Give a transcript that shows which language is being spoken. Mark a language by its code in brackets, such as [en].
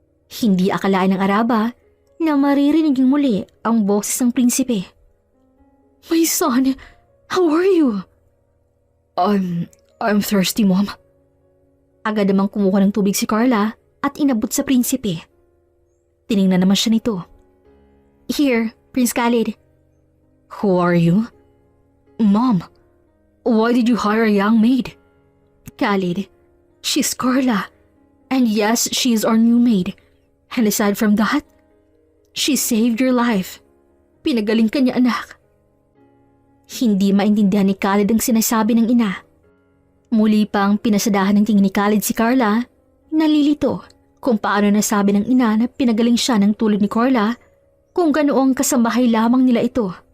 [tl] Hindi akalain ng araba na maririnig muli ang boses ng prinsipe. [en] My son, how are you? I'm thirsty, Mom. [tl] Agad namang kumuha ng tubig si Carla at inabot sa prinsipe. Tiningnan naman siya nito. [en] Here, Prince Khalid. Who are you? Mom, why did you hire a young maid? Khalid, she's Carla. And yes, she's our new maid. And aside from that, she saved your life. [tl] Pinagaling ka niya, anak. Hindi maintindihan ni Khalid ang sinasabi ng ina. Muli pang pinasadahan ng tingin ni Khalid si Carla, nalilito kung paano nasabi ng ina na pinagaling siya ng tulad ni Carla kung ganoong kasambahay lamang nila ito.